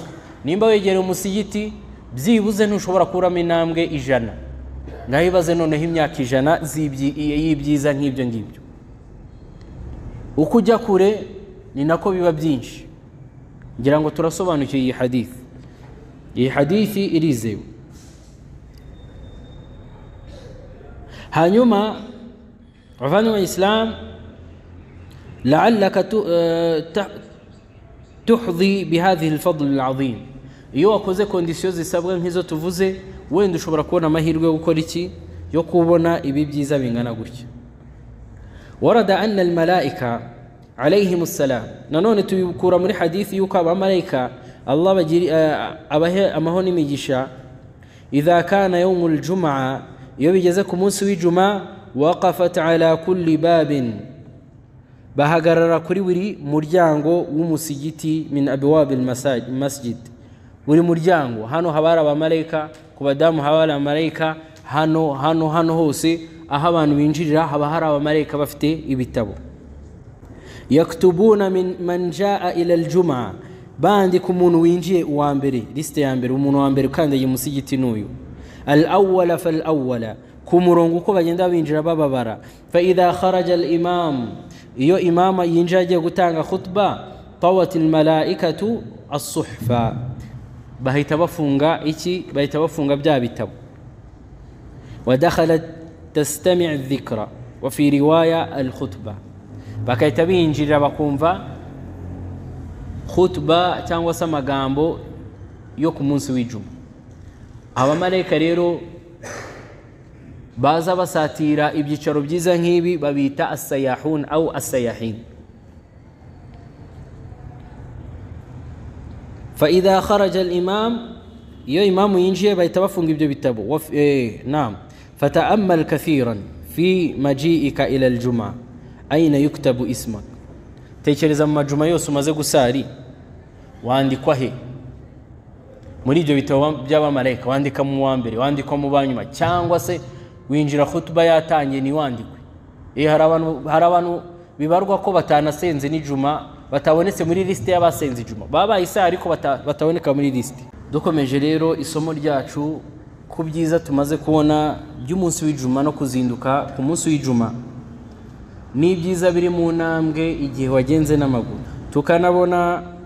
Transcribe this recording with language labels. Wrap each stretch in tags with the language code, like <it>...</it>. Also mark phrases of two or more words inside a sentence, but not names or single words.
<rw>Nimba wegereye umusigiti byibuze ntushobora kuramo intambwe 100, ngaho ibaze noneho imyaka 100 y'ibyiza nk'ibyo ngibyo. Uko ujya kure ni nako biba byinshi. Ngira ngo turasobanukiye iyi hadith. Iyi hadithi irizewe. hanyuma bavanywe Islam,</rw> <ar>لعلك تحظي بهذه الفضل العظيم.</ar> <rw>iyo wakoze conditions zisabwa nk'izo tuvuze, wenda ushobora kubona amahirwe yo gukora iki, yo kubona ibi byiza bingana gutya.</rw> <ar>وورد أن الملائكة عليهم السلام,</ar> <rw>nanone tubikura muri hadith yuko abamalaika Allah bagiri abahe amahoni imigisha,</rw> <ar>إذا كان يوم الجمعة</ar> <rw>iyo bigeze ku munsi w'ijuma</rw> <ar>وقفت على كل</ar> <rw>babin bahagarara kuri buri muryango w'umusigiti</rw> <ar>من أبواب المسجد</ar> <rw>buri muryango hano habara abamarayika ku badamu habara abamarayika hano hose aho abantu binjirira haba hari abamarayika bafite ibitabo</rw> <ar>يكتبون من جاء إلى الجمعة</ar> <rw>bandi ku muntu winjiye uwa mbere liste ya mbere umuntu wa mbere kandi y'umusigiti n'uyu</rw> <ar>الأول فالأول</ar> <rw>ku murongo uko bagenda binjira bababara</rw> <ar>فإذا خرج الإمام</ar> <rw>iyo imama yinjira agiye gutanga khutba</rw> <ar>طوت الملائكة الصحف</ar> <rw>bahita bafunga bya bitabo</rw> <ar>ودخلت تستمع الذكر وفي رواية الخطبة</ar> <rw>bakahita binjira bakumva khutba cyangwa se amagambo yo ku munsi w'ijuma abamarayika rero baza basatira ibyicaro byiza nk'ibi babita</rw> <ar>السياحون أو السياحين فإذا خرج الإمام</ar> <rw>iyo imamu yinjiye bahita bafunga ibyo bitabo</rw> <ar>نعم فتأمل كثيرا في مجيئك إلى الجمعة أين يكتب اسمك</ar> <rw>tekereza mu majuma yose umaze gusari wandikwa he muri ibyo bitabo by'abamarayika wandika mu wa mbere wandikwa mu banyuma cyangwa se winjira khutba yatangiye ni wandikwe hari abantu bibarwa ko batanasenze n'ijuma batabonetse muri liste y'abasenze ijuma baba isa ariko bataboneka muri liste dukomeje rero isomo ryacu ku byiza tumaze kubona by'umunsi w'ijuma no kuzinduka ku munsi w'ijuma ni byiza biri mu ntambwe igihe wagenze n'amaguru tukanabona</rw>